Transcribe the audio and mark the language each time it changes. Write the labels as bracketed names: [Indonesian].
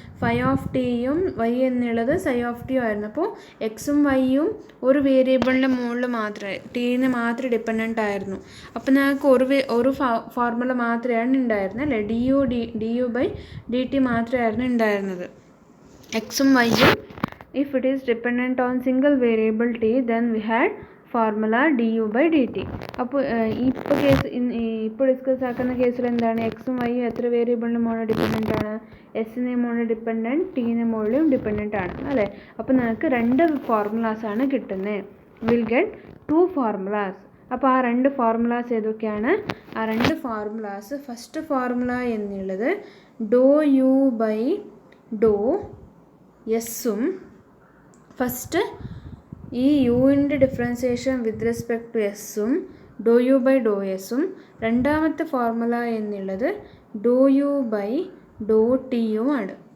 [Malayalam] Phi of ടിയും Y എന്നുള്ളത് psi of ടിയും ആയിരുന്നു. അപ്പോൾ എക്സും വൈയും ഒരു വേരിയബിളിൻ്റെ മുകളിൽ മാത്രമേ ടീന് മാത്രമേ ഡിപ്പെൻഡൻ്റ് ആയിരുന്നു. അപ്പോൾ ഞങ്ങൾക്ക് ഒരു ഫോർമുല മാത്രമാണ് ഉണ്ടായിരുന്നത്, അല്ലേ? D U by D T മാത്രമായിരുന്നു ഉണ്ടായിരുന്നത്. എക്സും വൈയും [English] if it is dependent on single variable t, then we had formula du by dt. [Malayalam] അപ്പോൾ ഇപ്പോൾ ഇപ്പോൾ ഡിസ്കസ് ആക്കുന്ന കേസിൽ എന്താണ്, എക്സും വൈയും എത്ര വേരിയബിളിന് മുകളിൽ ഡിപ്പെൻഡൻ്റ് ആണ്? എസിന് മുകളിൽ ഡിപ്പെൻഡൻറ്റ്, ടീന് മുകളിലും ഡിപ്പെൻഡൻ്റ് ആണ് അല്ലേ. അപ്പോൾ നിങ്ങൾക്ക് രണ്ട് ഫോർമുലാസാണ് കിട്ടുന്നത്. [English] Will get 2 formulas. [Malayalam] അപ്പോൾ ആ രണ്ട് ഫോർമുലാസ് ഏതൊക്കെയാണ്? ആ രണ്ട് ഫോർമുലാസ്, ഫസ്റ്റ് ഫോർമുല എന്നുള്ളത് ഡോ യു ബൈ ഡോ എസ്സും, ഫസ്റ്റ് ഈ യുവിൻ്റെ differentiation with respect to എസ്സും Dr U by ഡോ എസ്സും, രണ്ടാമത്തെ ഫോർമുല എന്നുള്ളത് ഡോ യു ബൈ ഡോ ടിയുമാണ്.